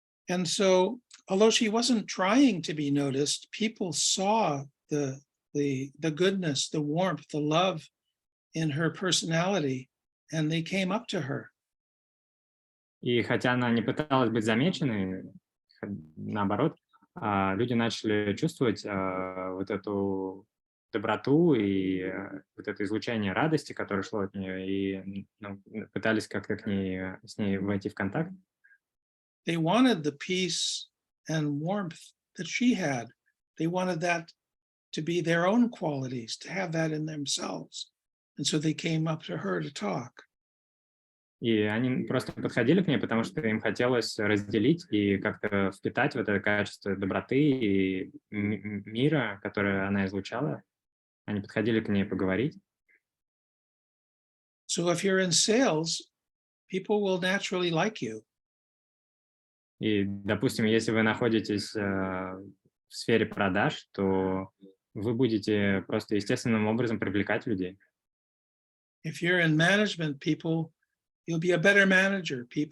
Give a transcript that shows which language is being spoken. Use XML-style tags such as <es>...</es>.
<en>And so, although she wasn't trying to be noticed, people saw the goodness, the warmth, the love in her personality, and they came up to her.</en> <ru>И хотя она не пыталась быть замеченной, наоборот, люди начали чувствовать вот эту доброту и вот это излучение радости, которое шло от нее, и пытались как-то с ней войти в контакт.</ru> <en>They wanted the peace and warmth that she had. They wanted that to be their own qualities, to have that in themselves. And so they came up to her to talk.</en> <ru>И они просто подходили к ней, потому что им хотелось разделить и как-то впитать вот это качество доброты и мира, которое она излучала. Они подходили к ней поговорить.</ru> <en>So if you're in sales, people will naturally like you.</en> <ru>И, допустим, если вы находитесь в сфере продаж, то вы будете просто естественным образом привлекать людей.</ru> <en>If you're in management, you'll be a better manager.</en>